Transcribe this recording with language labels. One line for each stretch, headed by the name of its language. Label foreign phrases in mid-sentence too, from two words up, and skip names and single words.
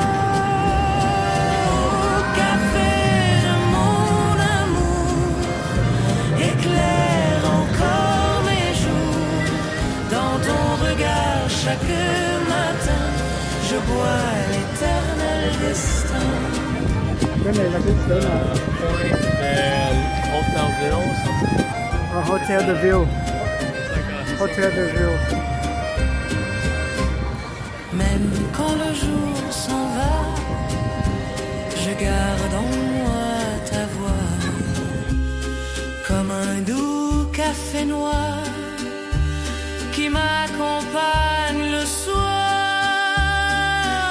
French: Au café de mon amour, éclaire encore mes jours. Dans ton regard chaque matin, je bois l'éternel destin.
Vietnamese: Cái này là cái chỗ nào? Hotel de Ville. Hotel de Ville.
French: Même quand le jour s'en va, garde en moi ta voix, comme un doux café noir qui m'accompagne le soir.